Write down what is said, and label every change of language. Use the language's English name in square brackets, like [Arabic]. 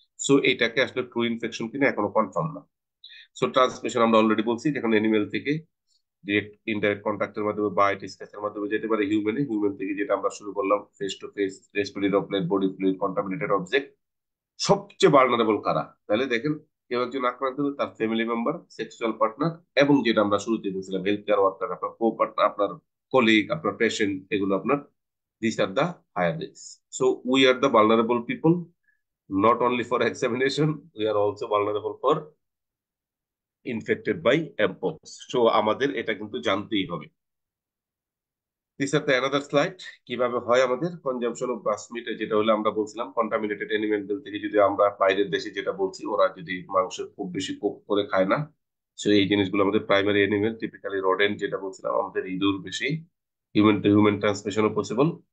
[Bangla] So এটাকে আসলে true infection কিনা এখনো কনফার্ম না। সো ট্রান্সমিশন আমরা অলরেডি বলছি, যখন অ্যানিমেল থেকে ডিরেক্ট ইনডাইরেক্ট কন্ট্যাক্টের মাধ্যমে, বাইট, স্ক্র্যাচের মাধ্যমে যেতে পারে হিউম্যানে, হিউম্যান থেকে যেটা আমরা শুরু করলাম face to face, respiratory droplet, body fluid, contaminated object. সবচেয়ে ভালনারেবল কারা? তাহলে দেখেন, কেউ একজন আক্রান্ত হলে তার ফ্যামিলি মেম্বার, সেক্সুয়াল পার্টনার, এবং যেটা আমরা শুরুতে বলছিলাম হেলথ কেয়ার ওয়ার্কার, আপনার কো পার্টনার, আপনার কলিগ, আপনার পেশেন্ট, এগুলো আপনার, [English] This are the higher risk. So we are the vulnerable people, not only for examination, we are also vulnerable for infected by mpox. [Bangla] So আমাদের এটা কিন্তু জানতেই হবে। [English] This are the another slide. [Bangla] কিভাবে হয় আমাদের কনজাম্পশন অফ ব্রাস মিট, যেটা হলো আমরা বলছিলাম কন্টামিনেটেড অ্যানিমেল থেকে, যদি আমরা বাইরের দেশে যেটা বলছি, ওরা যদি মাংস খুব বেশি কুক করে খায় না, সো এই জিনিসগুলো আমাদের প্রাইমারি অ্যানিমেল, টিপিক্যালি রোডেন্ট যেটা বলছিলাম, আমাদের ইঁদুর বেশি, হিউম্যান টু হিউম্যান ট্রান্সমিশনও পসিবল।